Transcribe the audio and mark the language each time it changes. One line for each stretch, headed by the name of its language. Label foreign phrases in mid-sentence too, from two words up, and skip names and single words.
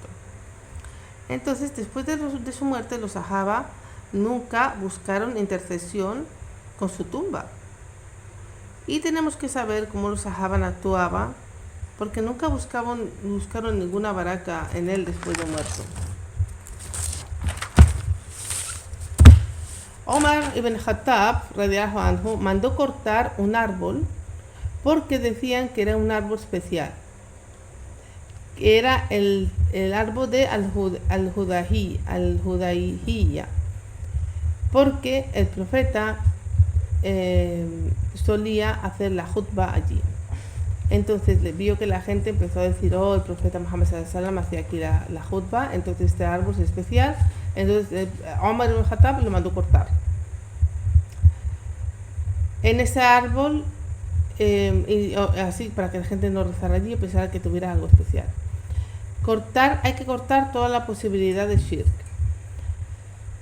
Spanish: Entonces, después de su muerte, los sahaba nunca buscaron intercesión con su tumba. Y tenemos que saber cómo los sahaba actuaban, porque nunca buscaron ninguna baraka en él después de muerto. Omar ibn Khattab
Arabic: رضي الله عنه
Spanish: mandó cortar un árbol porque decían que era un árbol especial. Era el árbol de al-Hudayhiyya, porque el profeta solía hacer la khutbah allí. Entonces le vio que la gente empezó a decir: oh, el profeta Muhammad
Arabic: صلى الله عليه وسلم
Spanish: hacía aquí la khutbah, entonces este árbol es especial. Entonces Omar ibn Khattab lo mandó cortar. En ese árbol, así para que la gente no rezara allí y pensara que tuviera algo especial. Hay que cortar toda la posibilidad de shirk.